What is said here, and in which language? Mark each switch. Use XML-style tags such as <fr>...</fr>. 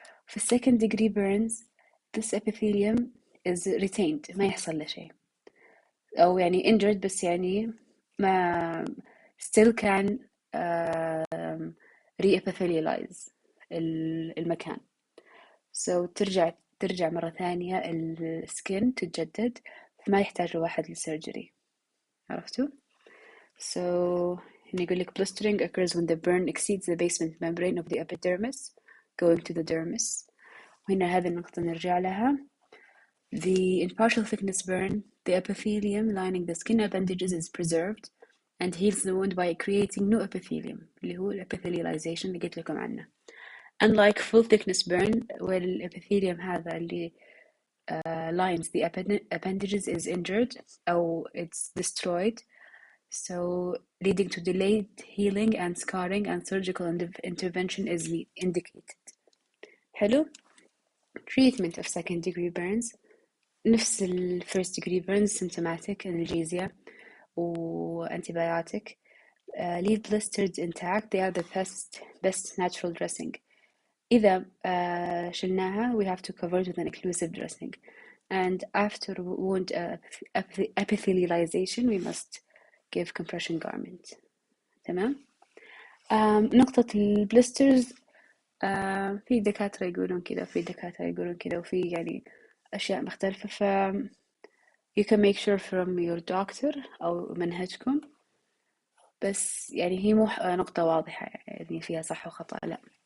<ar>في second degree burns</ar> <en>this epithelium is retained</en> <ar>ما يحصل له شيء أو يعني injured بس يعني ما</ar> <en>still can re-epithelialize</en> <ar>المكان. so ترجع مرة ثانية السكين تتجدد فما يحتاج الواحد للسيرجري. عرفتوا؟</ar> <en>so</en> <ar>يقول لك</ar> <en>blistering occurs when the burn exceeds the basement membrane of the epidermis going to the dermis.</en> <ar>وهنا هذه النقطة نرجع لها.</ar> <en>in partial thickness burn the epithelium lining the skin appendages is preserved and heals the wound by creating new epithelium اللي هو epithelialization</en> <ar>اللي قلت لكم عنه.</ar> <en>unlike full thickness burn where الepithelium</en> <ar>هذا اللي</ar> <en>lines the appendages is injured or it's destroyed, so leading to delayed healing and scarring and surgical intervention is indicated. حلو. treatment of second degree burns</en> <ar>نفس ال</ar> <en>first degree burns symptomatic analgesia و antibiotic. leave blisters intact they are the best natural dressing.</en> <ar>إذا شلناها</ar> <en>we have to cover it with an occlusive dressing and after wound epithelialization we must give compression garment.</en> <ar>تمام. نقطة البلسترز في دكاترة يقولون كذا وفي دكاترة يقولون كذا وفي يعني أشياء مختلفة ف</ar> <en>you can make sure from your doctor</en> <ar>أو منهجكم بس يعني هي مو نقطة واضحة يعني فيها صح وخطأ لا.</ar>